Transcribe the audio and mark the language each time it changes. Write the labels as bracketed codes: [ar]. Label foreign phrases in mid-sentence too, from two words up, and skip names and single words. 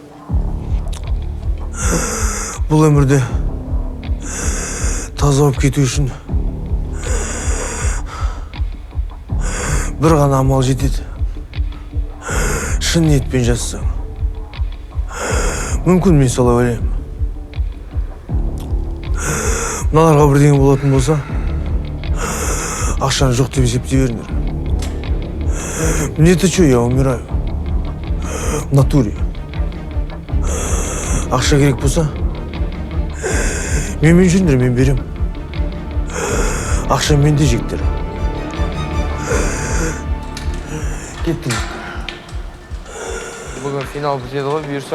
[kk] Бұл өмірде таза болып кету үшін бір ғана амал жетеді. Шын ниетпен жазсаң. Мүмкін мен солай ойлаймын. Мыналарға бірдеңе болатын болса, ақшаны жоқ деп есептей беріңдер. [ru] Мне-то что, я умираю. В натуре. [kk] Ақша керек болса, мен жүріңдер, мен берем. Ақша менде, жігіттер. Кеттім. Бүгін финал бітеді ғой, бұйырса.